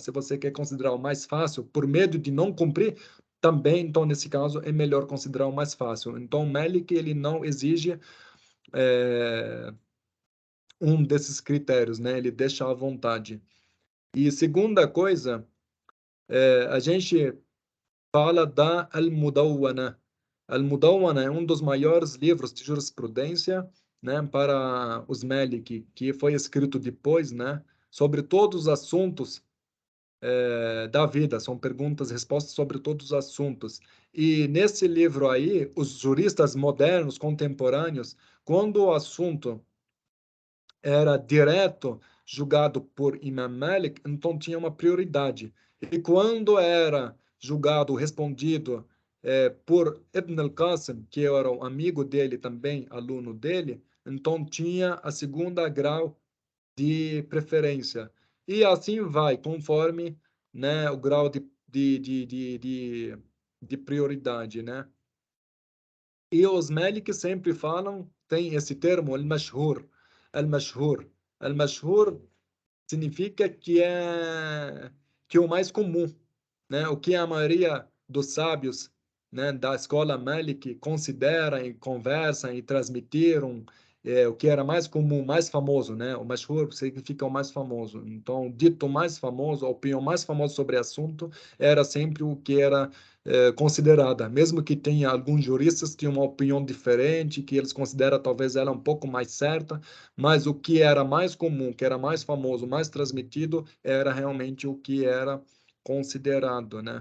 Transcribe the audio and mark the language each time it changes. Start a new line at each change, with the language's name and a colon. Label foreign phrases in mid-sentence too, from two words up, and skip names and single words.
Portuguese: Se você quer considerar o mais fácil, por medo de não cumprir, também, então, nesse caso, é melhor considerar o mais fácil. Então, o Malik, ele não exige um desses critérios, né? Ele deixa à vontade. E segunda coisa, a gente fala da Al-Mudawwana. Al-Mudawwana é um dos maiores livros de jurisprudência, né, para os Maliki, que foi escrito depois, né, sobre todos os assuntos da vida, são perguntas e respostas sobre todos os assuntos. E nesse livro aí, os juristas modernos, contemporâneos, quando o assunto era direto julgado por Imam Malik, então tinha uma prioridade. E quando era julgado, respondido por Ibn al-Qasim, que era um amigo dele também, aluno dele, então tinha a segunda grau de preferência. E assim vai, conforme, né, o grau de prioridade, né? E os Malik sempre falam, tem esse termo, al-mashhur. Al-mashhur. Al-mashhur significa que é o mais comum, né? O que a maioria dos sábios, né, da escola Malik consideram e conversam e transmitiram, o que era mais comum, mais famoso, né? O mashhur significa o mais famoso. Então, o dito mais famoso, a opinião mais famosa sobre o assunto era sempre o que era considerada, mesmo que tenha alguns juristas que tinham uma opinião diferente, que eles consideram talvez ela um pouco mais certa, mas o que era mais comum, que era mais famoso, mais transmitido, era realmente o que era considerado, né?